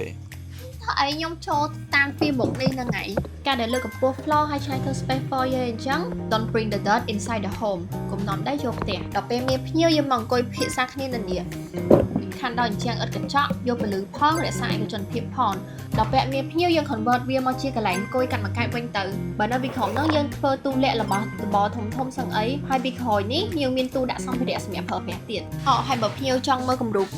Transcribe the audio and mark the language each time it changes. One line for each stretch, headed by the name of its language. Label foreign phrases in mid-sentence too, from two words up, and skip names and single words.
Khmer: អីខ្ញុំចូលតាមពីមុខនេះហ្នឹងហើយការដែលលើកកម្ពស់ floor ហើយឆ្នៃធ្វើ
English: space for
Khmer: យើងអញ្ចឹង
English: don't bring the dirt inside the home
Khmer: កុំនាំដីចូលផ្ទះដល់ពេលមានភ្ញៀវយើងមកអង្គុយភាសាគ្នានៅនេះខាងដល់អ ញ្ចឹងឥតកញ្ចក់យកពលឺផងរក្សាឯកជនភាពផងដល់ពេលមានភ្ញៀវយើង convert វាមកជាកន្លែងអង្គុយកាត់មកកែបវិញទៅបើនៅពីក្រោមហ្នឹងយើងធ្វើ ទូលាក់របស់ដបធំធំសឹងអីហើយពីក្រោយនេះយើងមានទូដាក់សម្ភារៈសម្រាប់ប្រើប្រាស់ទៀតហើយបើភ្ញៀវចង់មើលគំរូព